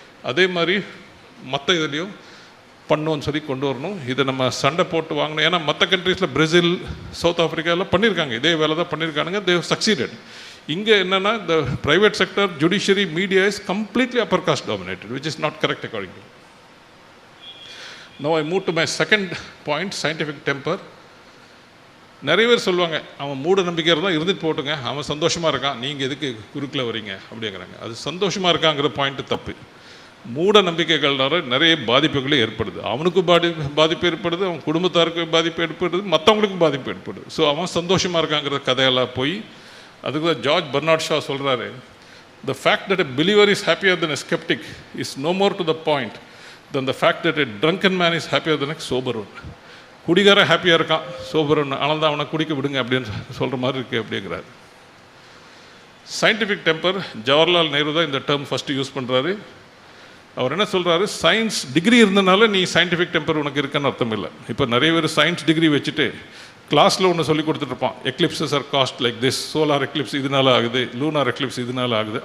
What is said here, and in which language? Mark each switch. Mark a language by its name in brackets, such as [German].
[Tamil] அதே மாதிரி மற்ற இதுலேயும் பண்ணுன்னு சொல்லி கொண்டு வரணும். இதை நம்ம சண்டை போட்டு வாங்கணும். ஏன்னா மற்ற கண்ட்ரீஸில் பிரேசில், சவுத் ஆஃப்ரிக்காவில் பண்ணியிருக்காங்க, இதே வேலை தான் பண்ணியிருக்கானுங்க. [English] They have succeeded. [Tamil] இங்கே என்னென்னா [English] The private sector, judiciary, media is completely upper caste dominated, which is not correct according to me. Now I move to my second point, scientific temper. [Tamil] நிறைய பேர் சொல்லுவாங்க, அவன் மூட நம்பிக்கை இருந்தால் இருந்துட்டு போட்டுங்க, அவன் சந்தோஷமாக இருக்கான், நீங்கள் எதுக்கு குறுக்கில் வரீங்க அப்படிங்கிறாங்க. அது சந்தோஷமாக இருக்காங்கிற பாயிண்ட்டு தப்பு. மூட நம்பிக்கைகள்னால நிறைய பாதிப்புகளே ஏற்படுது. அவனுக்கும் பாதிப்பு ஏற்படுது, அவன் குடும்பத்தாருக்கு பாதிப்பு ஏற்படுது, மற்றவங்களுக்கும் பாதிப்பு ஏற்படுது. ஸோ அவன் சந்தோஷமாக இருக்காங்கிற கதையெல்லாம் போய் அதுக்கு தான் ஜார்ஜ் பெர்னார்ட் ஷா சொல்கிறாரு, [English] the fact that a believer is happier than a skeptic is no more to the point than the fact that a drunken man is happier than a sober one. [Tamil] குடிகாரன் ஹாப்பியாக இருக்கான், sober ஒன்று, ஆனால் தான் அவனை குடிக்க விடுங்க அப்படின்னு சொல்கிற மாதிரி இருக்குது அப்படிங்கிறாரு. சயின்டிஃபிக் டெம்பர், ஜவஹர்லால் நேரு தான் இந்த டேர்ம் ஃபஸ்ட்டு யூஸ் பண்ணுறாரு. அவர் என்ன சொல்கிறாரு, சயின்ஸ் டிகிரி இருந்தனால நீ சயின்டிஃபிக் டெம்பர் உனக்கு இருக்குன்னு அர்த்தம் இல்லை. இப்போ நிறைய பேர் சயின்ஸ் டிகிரி வச்சுட்டு கிளாஸில் ஒன்று சொல்லி கொடுத்துட்ருப்பான், [English] eclipses are caused like this, [Tamil] solar Eclipse இதனால ஆகுது, லூனார் எக்லிப்ஸ் இதனால ஆகுது.